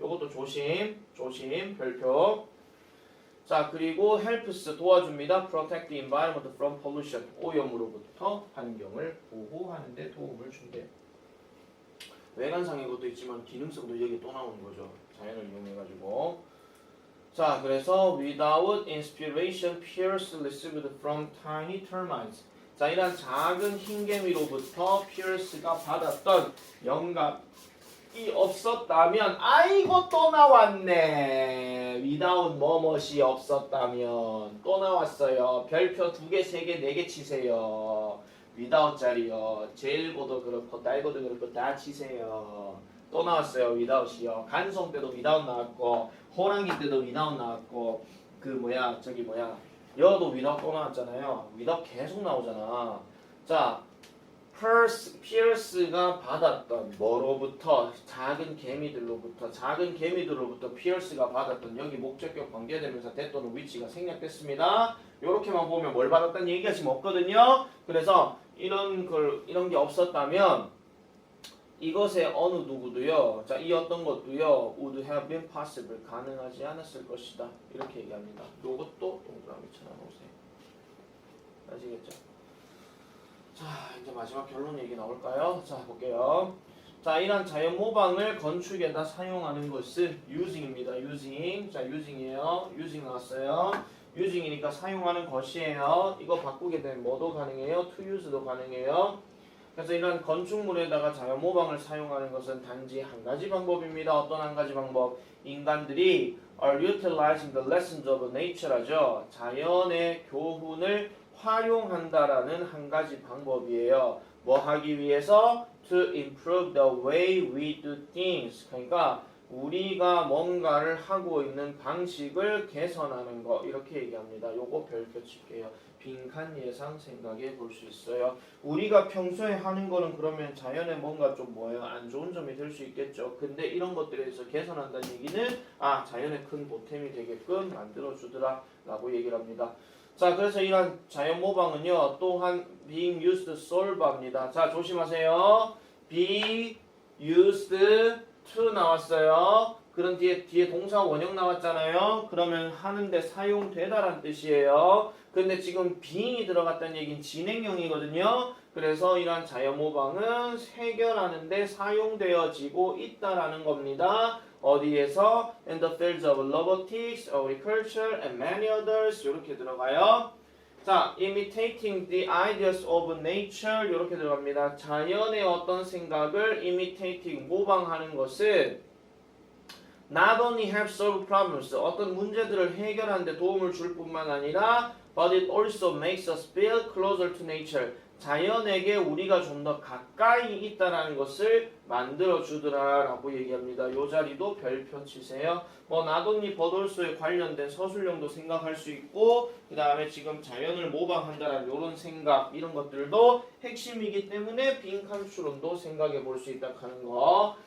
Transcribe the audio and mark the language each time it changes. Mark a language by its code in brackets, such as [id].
[ko] 요것도 조심 별표. 자, 그리고 [en] helps [ko] 도와줍니다. [en] protect the environment from pollution [ko] 오염으로부터 환경을 보호하는 데 도움을 준대요. 외관상의 것도 있지만 기능성도 여기 또 나오는 거죠. 자연을 이용해가지고. 자, 그래서 [en] without inspiration Pierce received from tiny termites. [ko] 자, 이런 작은 흰개미로부터 피어스가 받았던 영감이 뭐뭐이 없었다면 아이고 또 나왔네. without 뭐뭐이 없었다면 또 나왔어요. 별표 2개, 3개, 4개 치세요. without 자리요. 제일고도 그렇고 딸고도 그렇고 다 치세요. 또 나왔어요. without이요. 간송 때도 without 나왔고 호랑이 때도 without 나왔고 그 뭐야 저기 뭐야 여도 without 또 나왔잖아요. without 계속 나오잖아. 자 피어스가 받았던 뭐로부터 작은 개미들로부터 피어스가 받았던 여기 목적격 관계대명사 대 또는 위치가 생략됐습니다. 요렇게만 보면 뭘 받았다는 얘기가 지금 없거든요. 그래서 이런 게 없었다면 이것의 어느 누구도요. 자, 이 어떤 것도요. [en] would have been possible [ko] 가능하지 않았을 것이다. 이렇게 얘기합니다. 요것도 동그라미 쳐놓으세요. 아시겠죠? 자, 이제 마지막 결론 얘기 나올까요? 자, 볼게요. 자, 이런 자연 모방을 건축에다 사용하는 것은 using입니다. using. 자, using이에요. using 나왔어요. using이니까 사용하는 것이에요. 이거 바꾸게 되면 뭐도 가능해요? to use도 가능해요. 그래서 이런 건축물에다가 자연 모방을 사용하는 것은 단지 한 가지 방법입니다. 어떤 한 가지 방법? 인간들이 [en] are utilizing the lessons of nature라죠. [ko] 자연의 교훈을 활용한다라는 한 가지 방법이에요. 뭐 하기 위해서? [en] To improve the way we do things. [ko] 그러니까 우리가 뭔가를 하고 있는 방식을 개선하는 거 이렇게 얘기합니다. 요거 별표 칠게요. 빈칸 예상 생각해 볼 수 있어요. 우리가 평소에 하는 거는 그러면 자연에 뭔가 좀 뭐예요? 안 좋은 점이 될 수 있겠죠. 근데 이런 것들에 대해서 개선한다는 얘기는 자연에 큰 보탬이 되게끔 만들어주더라 라고 얘기를 합니다. 자, 그래서 이런 자연 모방은요, 또한 [en] being used solve [ko] 합니다. 자, 조심하세요. be used to 나왔어요. 그런 뒤에 동사 원형 나왔잖아요. 그러면 하는데 사용되다란 뜻이에요. 근데 지금 being이 들어갔다는 얘기는 진행형이거든요. 그래서 이러한 자연 모방은 해결하는데 사용되어지고 있다라는 겁니다. 어디에서? [en] In the fields of robotics, agriculture, and many others [ko] 이렇게 들어가요. [en] 자, imitating the ideas of nature [ko] 이렇게 들어갑니다. 자연의 어떤 생각을 [en] imitating, [ko] 모방하는 것은 [en] not only help solve problems, [ko] 어떤 문제들을 해결하는 데 도움을 줄 뿐만 아니라 [en] but it also makes us feel closer to nature. [ko] 자연에게 우리가 좀 더 가까이 있다라는 것을 만들어주더라 라고 얘기합니다. 요 자리도 별표 치세요. 뭐 나돈니 버돌소에 관련된 서술형도 생각할 수 있고 그 다음에 지금 자연을 모방한다라는 요런 생각 이런 것들도 핵심이기 때문에 빈칸 추론도 생각해 볼 수 있다 하는 거.